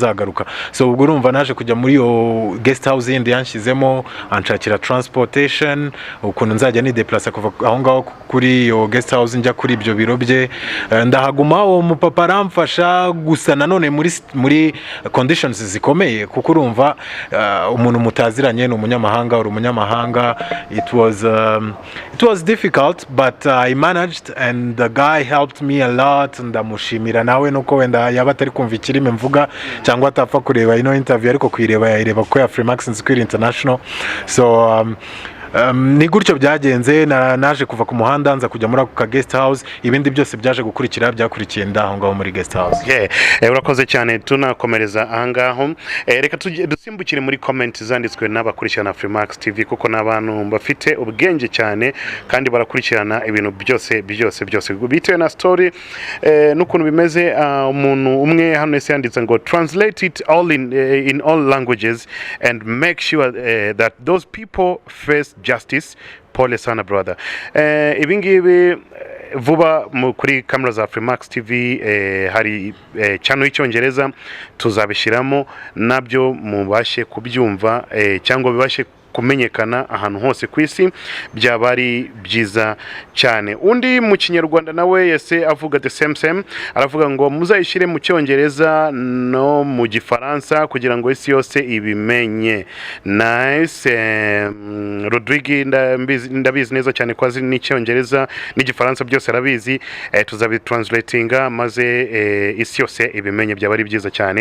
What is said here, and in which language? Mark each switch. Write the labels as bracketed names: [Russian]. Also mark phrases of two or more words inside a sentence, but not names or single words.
[Kinyarwanda] So ubwo urumva naje kujya muri iyo [English] guest house [Kinyarwanda] yindi yanshizemo, anshakira transportation, ukuntu nzajya ni deplace kuva aho ngaho kuri iyo [English] guest house [Kinyarwanda] njya kuri ibyo biro bye. Ndahaguma, uwo mupapa aramfasha, gusa nanone muri conditions zikomeye, kuko urumva umuntu mutaziranye ni umunyamahanga, uri umunyamahanga. [English] It was difficult, but I managed, and the guy helped me a lot. [Kinyarwanda] Ndamushimira nawe nuko wenda yaba atari kumva ikirimi mvuga cyangwa atapfa kureba ino interview, ariko kuyireba yayireba ko ya Freemax Nzikuri International. So ni gutyo byagenze. Naje kuva ku muhanda nza kujya muri ako [English] guest house, [Kinyarwanda] ibindi byose byaje gukurikira byakurikiye ndaho ngaho muri [English] guest house. [Kinyarwanda] Urakoze cyane, tunakomereza ahangaho. Reka dusimbukire muri comment zanditswe n'abakurikirana Freemax TV, kuko n'abantu bafite ubwenge cyane kandi barakurikirana ibintu byose bitewe na story n'ukuntu bimeze. Umuntu umwe hano ese yanditse ngo [English] translate it all in all languages and make sure that those people face justice. [Swahili] Pole sana brother. [Kinyarwanda] Ibingibi vuba kuri kamera za Freemax TV hari channel y'icyongereza tuzabishiramo, nabyo mubashe kubyumva cyangwa bibashe kumenyekana ahantu hose ku isi, byaba ari byiza cyane. Undi mu kinyarwanda nawe yese avuga [English] the same, [Kinyarwanda] aravuga ngo muzayishire mu cyongereza no mu gifaransa kugira ngo isi yose ibimenye. Nice. Rodrigue ndabizi neza cyane kwa zini n'icyongereza n'igifaransa byose arabizi, tuzabitranslatinga maze isi yose ibimenye, byaba ari byiza cyane.